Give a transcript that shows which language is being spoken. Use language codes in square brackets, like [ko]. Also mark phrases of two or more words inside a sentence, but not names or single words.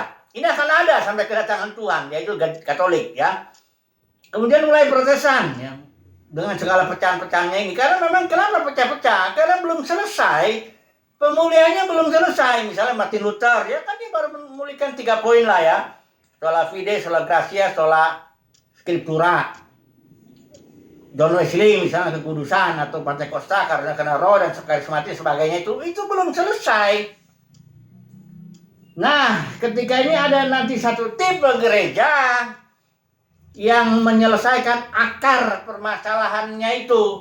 [id] Ini akan ada sampai kedatangan Tuhan, yaitu Katolik ya. Kemudian mulai Protestan ya. Dengan segala pecahan-pecahannya ini, karena memang kenapa pecah-pecah? Karena belum selesai, pemulihannya belum selesai. Misalnya Martin Luther, ya kan dia baru memulihkan 3 poin lah ya. [la] Sola fide, sola gratia, sola scriptura. [id] John Wesley misalnya kekudusan, atau Pentakosta karena roh dan karismatik sebagainya itu belum selesai. Nah, ketika ini ada nanti satu tipe gereja yang menyelesaikan akar permasalahannya itu.